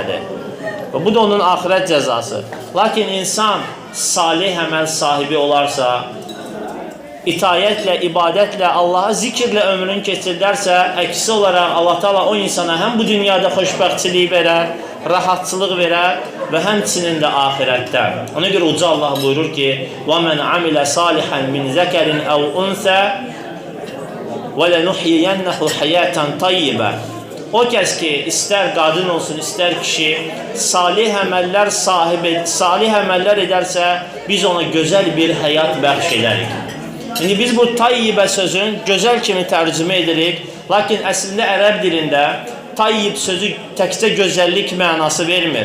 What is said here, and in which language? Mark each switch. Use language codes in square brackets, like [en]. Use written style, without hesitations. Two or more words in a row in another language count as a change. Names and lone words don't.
[az] Və bu da onun axirət cəzası. Lakin insan salih əməl sahibi olarsa, itayətlə, ibadətlə, Allaha zikirlə ömrünü keçirdərsə, əksi olaraq Allah Teala o insana həm bu dünyada xoşbəxtçilik verər, rahatçılıq verər və həmçinin də ahirətdə. Ona görə uca Allah buyurur ki: [ar] وَمَنْ عَمِلَ صَالِحًا مِنْ ذَكَرٍ أَوْ أُنْثَى وَلَنُحْيِيَنَّهُ حَيَاةً طَيِّبَةً. [az] O kəs ki, istər qadın olsun, istər kişi, salih əməllər edərsə, biz ona gözəl bir həyat bəxş edərik. İndi biz bu tayyibə sözün gözəl kimi tərcümə edirik, lakin əslində ərəb dilində tayyib sözü təkcə gözəllik mənası vermir.